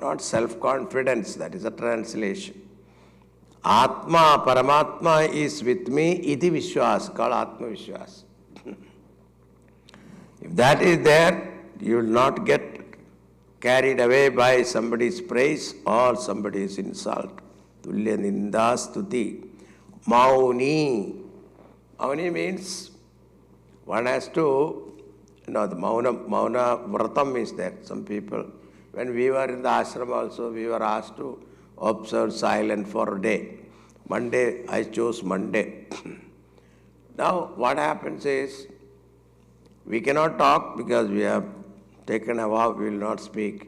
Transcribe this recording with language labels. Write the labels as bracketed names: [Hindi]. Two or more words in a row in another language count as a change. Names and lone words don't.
[English] Not self-confidence, that is a translation. Atma, Paramatma is with me, [Sanskrit] iti viṣvāsa, [English] called Ātma-viṣvāsa. If that is there, you will not get carried away by somebody's praise or somebody's insult. [Sanskrit] Tulya nindastuti. Mauni. [English] Mauni means one has to, the [Sanskrit] mauna vratam [English] is there. Some people, when we were in the ashram also, we were asked to observe silence for a day. Monday, I chose Monday. Now, what happens is, we cannot talk because we have taken a vow, we will not speak.